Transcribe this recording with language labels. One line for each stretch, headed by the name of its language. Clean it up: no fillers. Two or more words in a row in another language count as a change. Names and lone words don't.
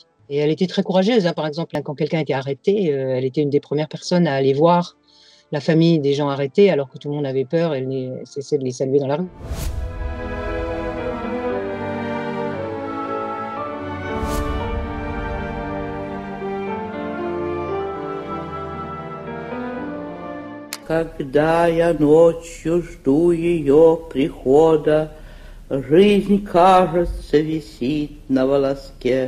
French: Et elle était très courageuse, hein. Par exemple, quand quelqu'un était arrêté, elle était une des premières personnes à aller voir la famille des gens arrêtés, alors que tout le monde avait peur, elle cessait de les saluer dans la rue.
Russian: Когда я ночью жду ее прихода, жизнь, кажется, висит на волоске.